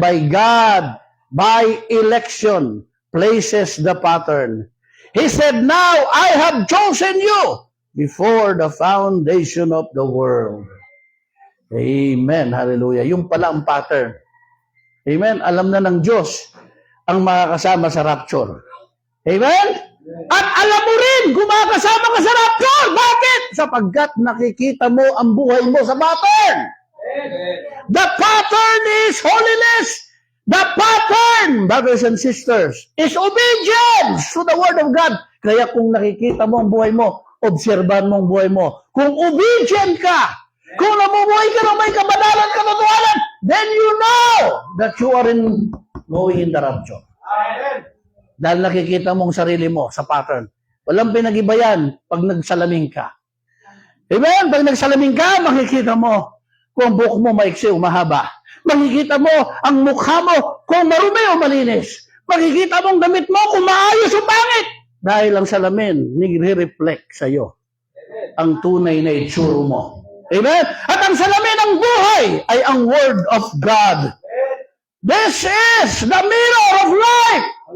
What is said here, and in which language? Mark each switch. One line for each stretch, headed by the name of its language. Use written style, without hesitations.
English: By God, by election, places the pattern. He said, now I have chosen you before the foundation of the world.
Filipino: Amen. Hallelujah. Yung pala ang pattern. Amen. Alam na ng Diyos ang makakasama sa rapture. Amen? At alam mo rin kung makakasama ka sa rapture. Bakit? Sapagkat nakikita mo ang buhay mo sa pattern.
English: The pattern is holiness. The pattern, brothers and sisters, is obedience to the Word of God.
Filipino: Kaya kung nakikita mo ang buhay mo, obserban mo ang buhay mo. Kung obedient ka, kung namumuhay ka ng may kabanalan katotohanan,
English: then you know that you are going in the rapture.
Filipino: Amen. Dahil nakikita mo ang sarili mo sa pattern. Walang pinag-iba yan pag nagsalamin ka. Amen? Pag nagsalamin ka, makikita mo kung ang buhok mo maiksi o mahaba. Makikita mo ang mukha mo kung marumi o malinis. Makikita mo ang damit mo kung maayos o pangit. Dahil ang salamin, nire-reflect sa'yo ang tunay na itsura mo. Amen? At ang salamin ng buhay ay ang Word of God.
English: This is the mirror of life.